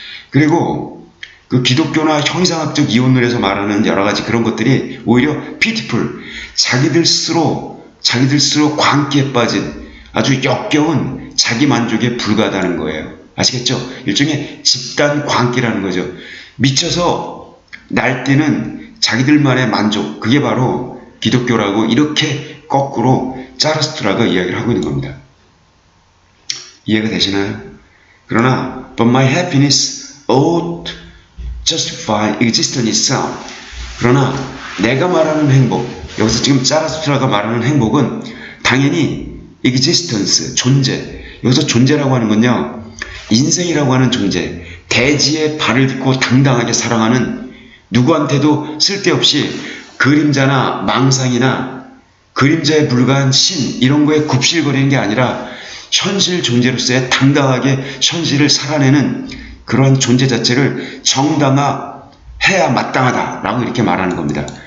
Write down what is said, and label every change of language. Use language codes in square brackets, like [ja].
[ko] 그리고 그 기독교나 형이상학적 이혼론에서 말하는 여러 가지 그런 것들이 오히려 pitiful, 자기들 스스로 광기에 빠진 아주 역겨운 자기 만족에 불과하다는 거예요. 아시겠죠? 일종의 집단 광기라는 거죠. 미쳐서 날뛰는 자기들만의 만족, 그게 바로 기독교라고 이렇게 거꾸로 자라스투라가 이야기를 하고 있는 겁니다. 이해가 되시나요? 그러나 [en] but my happiness ought justify existence itself. [ko] 그러나 내가 말하는 행복, 여기서 지금 자라스투라가 말하는 행복은 당연히 existence, 존재. 여기서 존재라고 하는 건요, 인생이라고 하는 존재, 대지에 발을 딛고 당당하게 살아가는, 누구한테도 쓸데없이 그림자나 망상이나 그림자에 불과한 신, 이런 거에 굽실거리는 게 아니라 현실 존재로서의 당당하게 현실을 살아내는 그러한 존재 자체를 정당화해야 마땅하다라고 이렇게 말하는 겁니다.